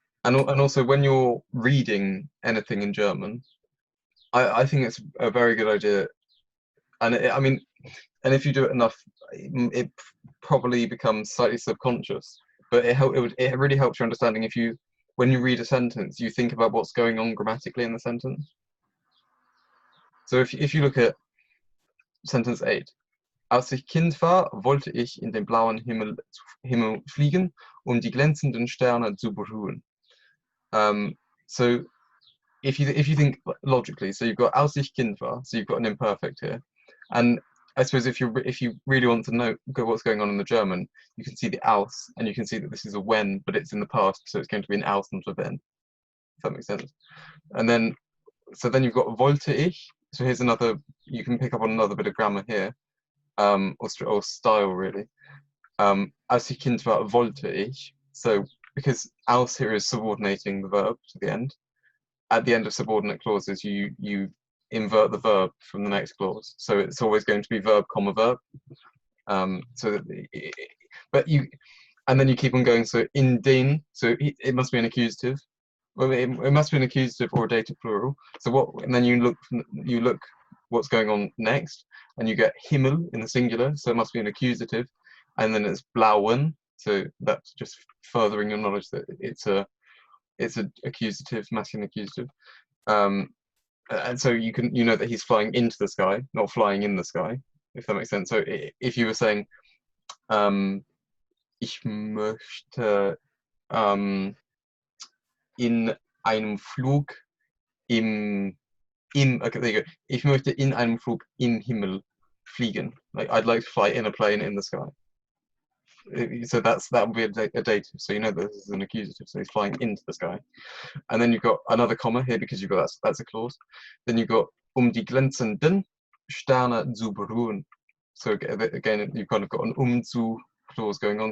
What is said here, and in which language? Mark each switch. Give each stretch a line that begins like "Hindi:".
English: and also when you're reading anything in German, I think it's a very good idea. And I mean, and if you do it enough, it probably becomes slightly subconscious. But it really helps your understanding if you, when you read a sentence, you think about what's going on grammatically in the sentence. So if you look at sentence 8,
German: als ich Kind war, wollte ich in den blauen Himmel fliegen, um die glänzenden Sterne zu berühren.
English: So if you think logically, so you've got
German: als ich Kind war,
English: so you've got an imperfect here, and I suppose if you really want to know what's going on in the German, you can see the als, and you can see that this is a when, but it's in the past, so it's going to be an als, not a wenn. If that makes sense. And then, so then you've got
German: wollte ich.
English: So here's another. You can pick up on another bit of grammar here, or style really.
German: Als ich Kind war, wollte ich.
English: So because als here is subordinating the verb to the end. At the end of subordinate clauses, you invert the verb from the next clause. So it's always going to be verb, comma, verb. But you, and then you keep on going. So in den, so it must be an accusative. Well, it must be an accusative or a dative plural. So what? And then you look what's going on next, and you get Himmel in the singular. So it must be an accusative, and then it's blauen. So that's just furthering your knowledge that it's a accusative, masculine accusative. And so you know that he's flying into the sky, not flying in the sky, if that makes sense. So if you were saying,
German: ich möchte in einem Flug
English: okay, there you go.
German: Ich möchte in einem Flug im Himmel fliegen.
English: Like I'd like to fly in a plane in the sky. So that would be a dative. So you know that this is an accusative. So he's flying into the sky. And then you've got another comma here because you've got that's a clause. Then you've got
German: die glänzenden Sterne zu berühren.
English: So again, you've kind of got an zu clause going on.